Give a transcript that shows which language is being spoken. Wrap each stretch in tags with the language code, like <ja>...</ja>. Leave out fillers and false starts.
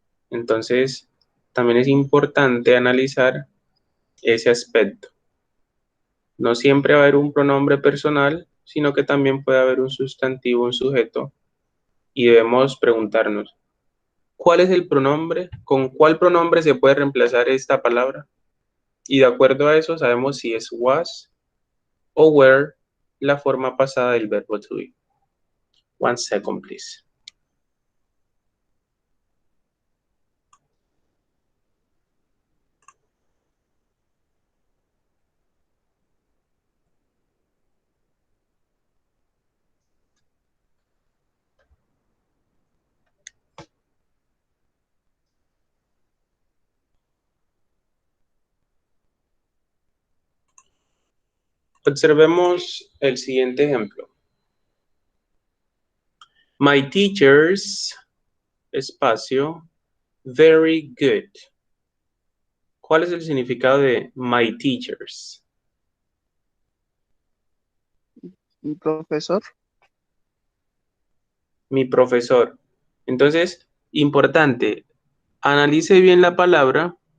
<es>Entonces, también es importante analizar ese aspecto. No siempre va a haber un pronombre personal, sino que también puede haber un sustantivo, un sujeto, y debemos preguntarnos, ¿cuál es el pronombre? ¿Con cuál pronombre se puede reemplazar esta palabra? Y de acuerdo a eso sabemos si es was o were la forma pasada del verbo to be.</es> <en>1 second, please.</en> <es>Observemos el siguiente ejemplo.</es> <en>My teachers, espacio, very good.</en> <es>¿Cuál es el significado de</es> <en>my teachers?</en> <es>Mi profesor. Mi profesor. Entonces, importante, analice bien la palabra.</es>